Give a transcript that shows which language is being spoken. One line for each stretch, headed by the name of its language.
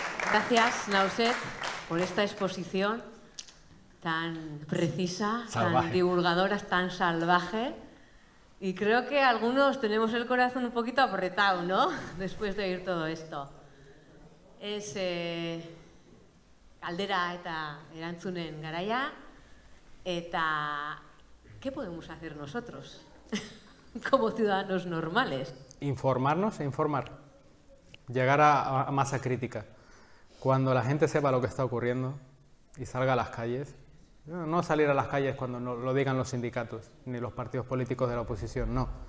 Spanish: Gracias, Nauset, por esta exposición tan precisa, salvaje, tan divulgadora, tan salvaje. Y creo que algunos tenemos el corazón un poquito apretado, ¿no? Después de oír todo esto.
Basque: Es galdera eta erantzunen garaia. Eta,
Spanish: ¿qué podemos hacer nosotros como ciudadanos normales? Informarnos e informar. Llegar a masa crítica. Cuando la gente sepa lo que está ocurriendo y salga a las calles, no salir a las calles cuando no lo digan los sindicatos ni los partidos políticos de la oposición, no.